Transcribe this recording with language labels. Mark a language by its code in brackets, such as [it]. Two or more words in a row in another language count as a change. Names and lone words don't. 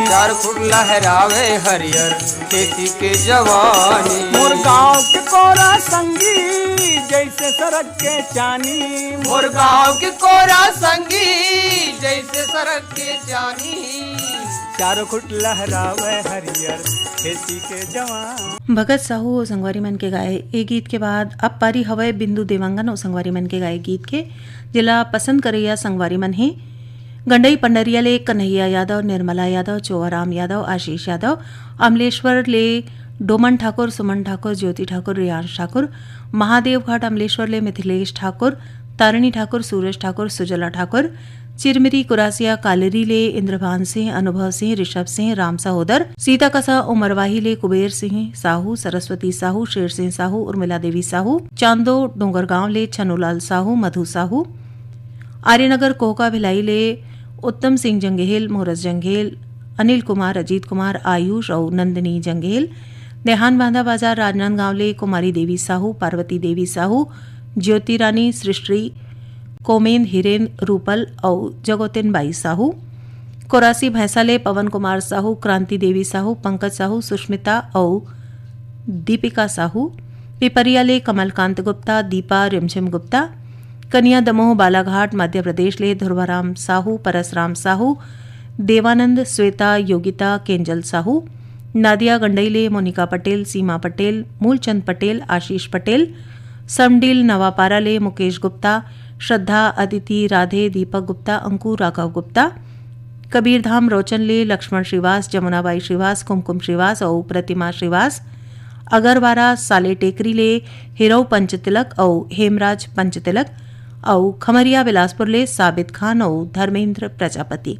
[hne] चारों खुट लहरावे हरियर खेती के जवानी। मोर गाँव के कोरा संगी जैसे सड़क के चानी। मोर गाँव के कोरा संगी जैसे सड़क के चानी। चारों खुट लहरावे हरियर खेती के जवान। भगत साहू और संगवारी मन के गाए ए गीत के बाद अब पारी हवय बिंदु देवांगन और संगवारी मन के गाए गीत के। जिला पसंद करैया संगवारी मन है गंडई पंडरिया ले कन्हैया यादव, निर्मला यादव, चोआराम यादव, आशीष यादव, अमलेश्वर ले डोमन ठाकुर, सुमन ठाकुर, ज्योति ठाकुर, रियांश ठाकुर, महादेव घाट अमलेश्वर ले मिथिलेश ठाकुर, तारिणी ठाकुर, सूरज ठाकुर, सुजला ठाकुर, चिरमिरी कुरासिया कालेरी ले इंद्रभान सिंह, अनुभव सिंह, ऋषभ सिंह, राम सहोदर, सीता कसा उमरवाही ले कुबेर सिंह साहू, सरस्वती साहू, शेर सिंह साहू, उर्मिला देवी साहू, चांदो डोंगरगांव ले छनुलाल साहू, मधु साहू, आर्यनगर कोहका भिलाई ले उत्तम सिंह जंगेल, मोहरस जंगेल, अनिल कुमार, अजीत कुमार, आयुष और नंदिनी जंगेल, देहान बांधा बाजार राजनांदगांव ले कुमारी देवी साहू, पार्वती देवी साहू, ज्योति रानी, सृष्टि, कोमेंद, हिरेंद्र, रूपल और जगोतिन बाई साहू, कोरासी भैंसाले पवन कुमार साहू, क्रांति देवी साहू, पंकज साहू, सुष्मिता और दीपिका साहू, पिपरिया ले कमलकांत गुप्ता, दीपा रिमझिम गुप्ता, कनिया दमोह बालाघाट मध्य प्रदेश ले ध्रुवाराम साहू, परसराम साहू, देवानंद, श्वेता, योगिता, केंजल साहू, नादिया गंडईले, मोनिका पटेल, सीमा पटेल, मूलचंद पटेल, आशीष पटेल, समडील नवापाराले, मुकेश गुप्ता, श्रद्धा, अदिति, राधे, दीपक गुप्ता, अंकुर राघव गुप्ता, कबीरधाम रोचनले, लक्ष्मण श्रीवास, जमुनाबाई श्रीवास, कुमकुम श्रीवास और प्रतिमा श्रीवास, अगरवारा साले टेकरीले, हिरव पंचतिलक और हेमराज पंचतिलक और खमरिया बिलासपुर ले साबित खान और धर्मेंद्र प्रजापति।